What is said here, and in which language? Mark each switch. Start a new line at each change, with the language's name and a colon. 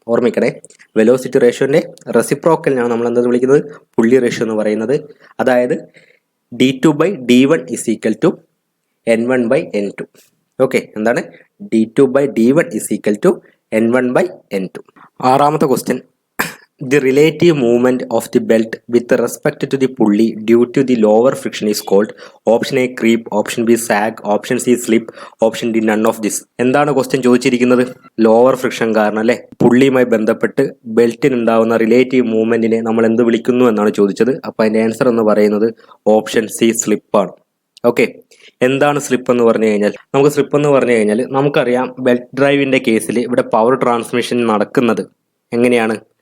Malayalam: ഓർമ്മിക്കണേ, velocity റേഷ്യോൻ്റെ റെസിപ്രോക്കലിനെയാണ് നമ്മൾ എന്തെന്ന് വിളിക്കുന്നത്, പുള്ളി റേഷ്യോ എന്ന് പറയുന്നത്. അതായത് D2/D1 = N1/N2. ഓക്കെ, എന്താണ് D2/D1 = N1/N2. ആറാമത്തെ question,
English: The relative movement of the belt with respect to the pulley due to the lower friction is called option A creep, option B sag, option C slip, option D none of this.
Malayalam: എന്താണ് question ചോദിച്ചിരിക്കുന്നത്? Lower friction കാരണം അല്ലെ പുള്ളിയുമായി ബന്ധപ്പെട്ട് ബെൽറ്റിനുണ്ടാവുന്ന relative മൂവ്മെന്റിനെ നമ്മൾ എന്ത് വിളിക്കുന്നു എന്നാണ് ചോദിച്ചത്. അപ്പൊ അതിന്റെ ആൻസർ എന്ന് പറയുന്നത് ഓപ്ഷൻ സി സ്ലിപ്പാണ്. ഓക്കെ, എന്താണ് സ്ലിപ്പ് എന്ന് പറഞ്ഞു കഴിഞ്ഞാൽ നമുക്കറിയാം ബെൽറ്റ് ഡ്രൈവിന്റെ കേസിൽ ഇവിടെ പവർ ട്രാൻസ്മിഷൻ നടക്കുന്നത് എങ്ങനെയാണ്?